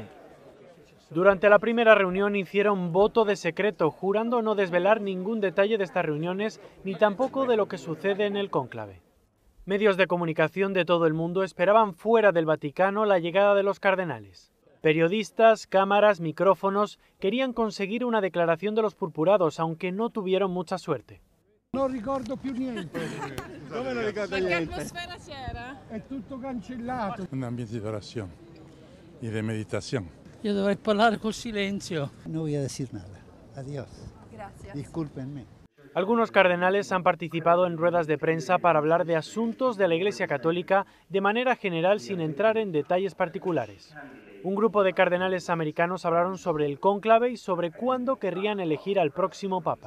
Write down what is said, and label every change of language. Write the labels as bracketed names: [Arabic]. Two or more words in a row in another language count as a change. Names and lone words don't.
[Spanish] Durante la primera reunión hicieron voto de secreto, jurando no desvelar ningún detalle de estas reuniones ni tampoco de lo que sucede en el cónclave. Medios de comunicación de todo el mundo esperaban fuera del Vaticano la llegada de los cardenales. Periodistas, cámaras, micrófonos querían conseguir una declaración de los purpurados, aunque no tuvieron mucha suerte. [Italian] No ricordo più niente. Come non ricorda niente? Che atmosfera c'era? È tutto cancellato. [Spanish] Un ambiente de oración y de meditación. [Italian] Yo dovrei parlare col silenzio. [Spanish] No voy a decir nada. Adiós. Gracias. Discúlpenme. Algunos cardenales han participado en ruedas de prensa para hablar de asuntos de la Iglesia Católica de manera general sin entrar en detalles particulares. Un grupo de cardenales americanos hablaron sobre el cónclave y sobre cuándo querrían elegir al próximo Papa.